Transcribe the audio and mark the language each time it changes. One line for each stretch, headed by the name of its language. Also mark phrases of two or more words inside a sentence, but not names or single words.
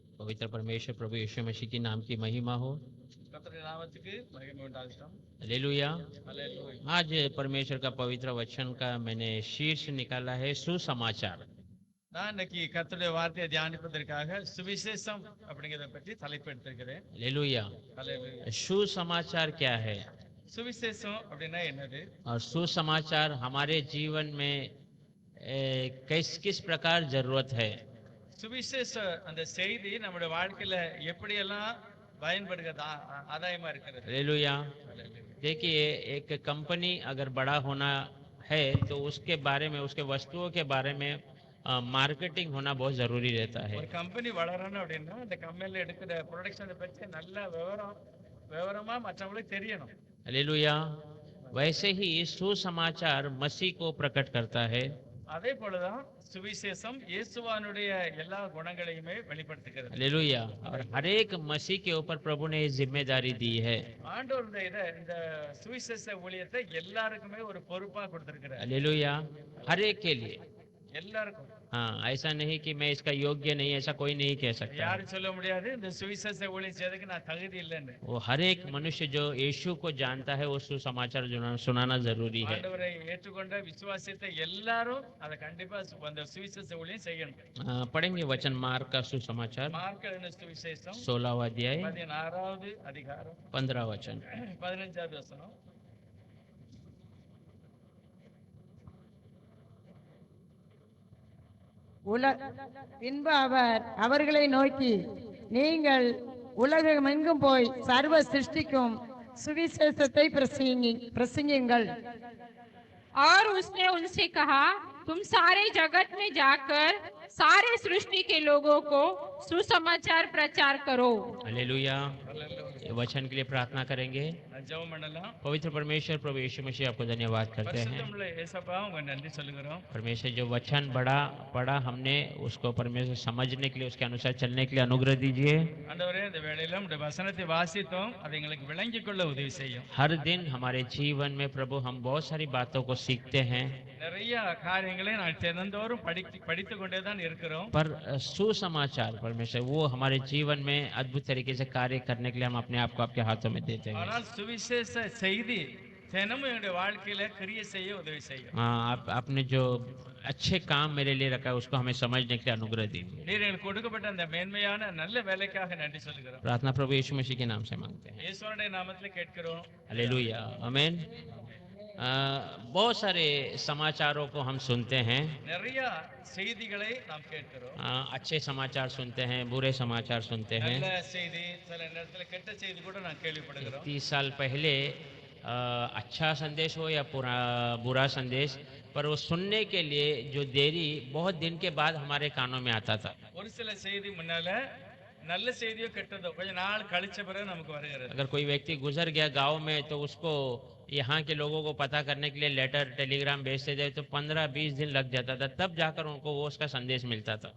Hindi: पवित्र परमेश्वर प्रभु यीशु मसीह की नाम की महिमा हो।
Tamil: கர்த்தருடைய நாமத்துக்கு மகிமை உண்டாகட்டும்.
Hindi: हालेलुया।
Tamil: அல்லேலூயா.
Hindi: आज परमेश्वर का पवित्र वचन का मैंने शीर्ष निकाला है सुसमाचार।
Tamil: நான் இன்னைக்கு கர்த்தருடைய வார்த்தையை தியானிப்பதற்காக சுவிசேஷம் அப்படிங்கிறத பற்றி தலைப்பு எடுத்திருக்கிறேன்.
Hindi: हालेलुया।
Tamil: அல்லேலூயா.
Hindi: सुसमाचार क्या है
Tamil: சுவிசேஷம் அப்படின்னா என்னது?
Hindi: और सुसमाचार हमारे जीवन में किस प्रकार जरूरत है।
Tamil: சுவிசேஷ அந்த செய்தி நம்முடைய வாழ்க்கையில எப்படியெல்லாம் பயன்படுகிறது, ஆதாயமா இருக்கிறது.
Hindi: हालेलुया।
Tamil: அல்லேலூயா.
Hindi: देखिए, एक कंपनी अगर बड़ा होना है तो उसके बारे में, उसके वस्तुओं के बारे में मार्केटिंग होना बहुत जरूरी रहता है।
Tamil: ஒரு கம்பெனி வளரணும் அப்படின்னா அந்த கம்பெனில எடுக்கிற ப்ரொடக்ஷனை பற்றி நல்ல விவரமா மற்றவங்களுக்கு தெரியணும்.
Hindi: हालेलुया। वैसे ही सुसमाचार मसीह को प्रकट करता है।
Tamil: அதே போலதான் சுவிசேஷம் இயேசுவானுடைய எல்லா குணங்களையுமே வெளிப்படுத்துகிறது.
Hindi: हालेलुया। और हर एक मसीह के ऊपर प्रभु ने ये जिम्मेदारी दी है।
Tamil: ஆண்டவர் இந்த சுவிசேஷ ஊழியத்தை எல்லாருக்குமே ஒரு பொறுப்பா கொடுத்திருக்கிறார்.
Hindi: हालेलुया। हर एक के लिए।
Tamil: எல்லாருக்கும்.
Hindi: हाँ, ऐसा नहीं कि मैं इसका योग्य नहीं, ऐसा कोई नहीं कह सकता।
Tamil: யாரும் சொல்ல முடியாது இந்த சுவிசேஷ ஊழியம் செய்யறதுக்கு நான் தகுதி இல்லைன்னு.
Hindi: वो हर एक मनुष्य जो यीशु को जानता है वो सुसमाचार सुनाना जरूरी है।
Tamil: ஆண்டவரை ஏற்றுக்கொண்ட விசுவாசித்த எல்லாரும் அதை கண்டிப்பா அந்த சுவிசேஷ ஊழியம் செய்யணும்.
Hindi: पढ़ेंगे वचन मार्क का सुसमाचार
Tamil: மார்க் எழுதின சுவிசேஷம்
Hindi: 16वां अध्याय
Tamil: 16வது அதிகாரம்
Hindi: 15 वचन।
Tamil: 15வது வசனம். பின்பு அவர் அவர்களை நோக்கி, நீங்கள் உலகமெங்கும் போய் சர்வ சிருஷ்டிக்கும் சுவிசேஷத்தை பிரசங்கியுங்கள்.
Hindi: और उसने उनसे कहा, तुम सारे जगत में जाकर सारे सृष्टि के लोगों को सुसमाचार प्रचार करो। हालेलुया। ये वचन के लिए प्रार्थना करेंगे।
Tamil: ஜெபம் பண்ணலாம்.
Hindi: पवित्र परमेश्वर प्रभु यीशु मसीह आपको धन्यवाद करते हैं।
Tamil: பரிசுத்தமுள்ள இயேசுப்பா உங்க நன்றி சொல்லுகிறோம்.
Hindi: परमेश्वर जो वचन पढ़ा हमने उसको परमेश्वर समझने के लिए, उसके अनुसार चलने के लिए अनुग्रह दीजिए।
Tamil: ஆண்டவரே இந்த வேளையில உம்முடைய வசனத்தை வாசித்தோம், அதை எங்களுக்கு விளங்கிக் கொள்ள உதவி செய்யும்.
Hindi: हर दिन हमारे जीवन में प्रभु हम बहुत सारी बातों को सीखते हैं,
Tamil: நிறைய காரியங்களை நான் தினந்தோறும் படித்து கொண்டே தான் இருக்கிறோம்.
Hindi: पर सुसमाचार परमेश्वर वो हमारे जीवन में अद्भुत तरीके से कार्य करने के लिए हम अपने आप को आपके हाथों में देते हैं।
Tamil: ஆனால் சுவிசேஷ செய்தி தினமும் என்னுடைய வாழ்க்கையில கிரியை செய்ய உதவி செய்யும்.
Hindi: हाँ, आपने जो अच्छे काम मेरे लिए रखा है उसको हमें समझने के लिए अनुग्रह दीजिए।
Tamil: நீர் எனக்கு கொடுக்கப்பட்ட அந்த மேன்மையான நல்ல வேலைக்காக நன்றி சொல்லுகிறோம்.
Hindi: प्रार्थना प्रभु यीशु मसीह के नाम से मांगते हैं।
Tamil: இயேசுவுடைய நாமத்திலே கேட்கிறோம்.
Hindi: हालेलुया, आमीन। बहुत सारे समाचारों को हम सुनते हैं।
Tamil: நிறைய செய்திகளை நாம் கேட்கிறோம்.
Hindi: अच्छे समाचार सुनते हैं, बुरे समाचार सुनते हैं।
Tamil: நல்ல செய்தி, சில நேரத்துல கெட்ட செய்தி கூட நான் கேள்விப்படுகிறோம்.
Hindi: 30 साल पहले अच्छा संदेश हो या बुरा संदेश, पर वो सुनने के लिए जो देरी बहुत दिन के बाद हमारे कानों में आता था।
Tamil: ஒரு சில செய்தி முன்னால நல்ல செய்தியோ கெட்டதோ கொஞ்ச நாள் கழிச்ச பிறகு நமக்கு வருகிறது.
Hindi: अगर कोई व्यक्ति गुजर गया गांव में तो उसको यहाँ के लोगों को पता करने के लिए
English: letter telegram
Hindi: भेजते थे तो 15-20 दिन लग जाता था, तब जाकर उनको वो उसका संदेश मिलता था।